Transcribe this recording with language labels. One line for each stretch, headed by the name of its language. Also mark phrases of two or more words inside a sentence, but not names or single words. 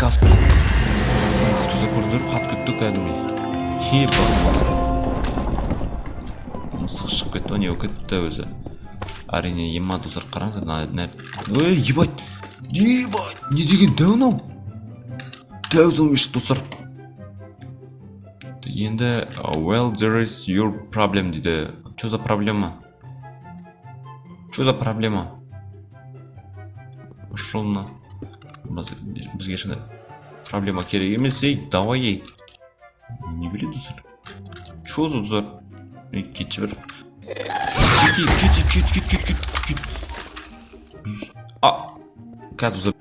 Kazakh: Достар, көрдіңдер, қатып кетті кәдімгідей. Мысық шығып кетті ма, не болып кетті өзі. Әрине, ема достар, қараңыздар. Ебать, не деген дәу мынау? Дәу зомбиш достар. Енді,
English: well, there is your problem дейді.
Russian: Чё за проблема? Ушел на.
Kazakh: Бізге шындай проблема керек емес, давай. Не біледі достар?
Russian: Чё за
Kazakh: достар? Кетші бір. Кет.